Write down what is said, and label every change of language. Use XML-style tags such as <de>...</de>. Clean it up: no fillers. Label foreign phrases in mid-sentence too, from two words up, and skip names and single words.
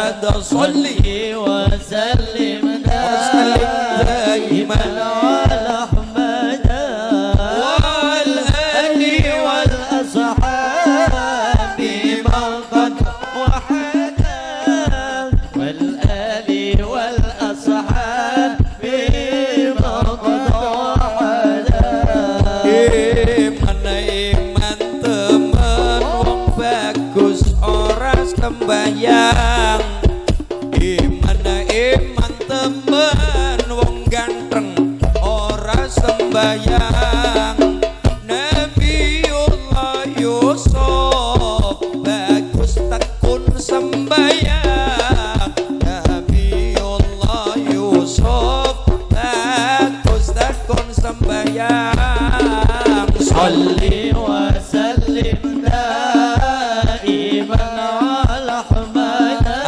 <ar>صلي وسلم دائما على أحمد والآل والأصحاب من قد وحدا والآل والأصحاب من قد وحدا</ar> <jv>mana iman temen wong bagus ora sembayang mana iman temen wong ganteng ora sembayang Nabiullah Yusuf bagus tekun sembayang Nabiullah Yusuf bagus tekun sembayang</jv> <ar>صل وسلم دائما على أحمد</ar>